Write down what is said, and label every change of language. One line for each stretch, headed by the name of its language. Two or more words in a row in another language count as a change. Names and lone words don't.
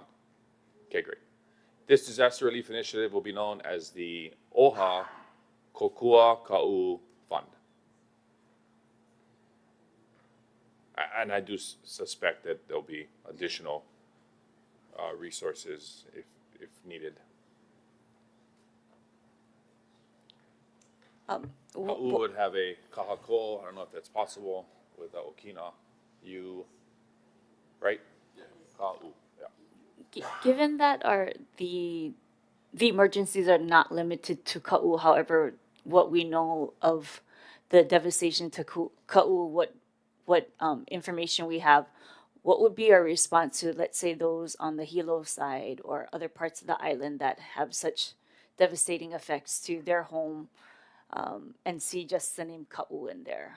English: Okay, great. This disaster relief initiative will be known as the OHA Kaʻū Fund. And I do suspect that there'll be additional resources if needed. Kaʻū would have a kahako. I don't know if that's possible with the Okina. Right? Yeah. Kaʻū. Yeah. Given that the emergencies are not limited to Kaʻū, however, what we know of the devastation to Kaʻū, what information we have, what would be our response to, let's say, those on the Hilo side or other parts of the island that have such devastating effects to their home, and see just the name Kaʻū in there?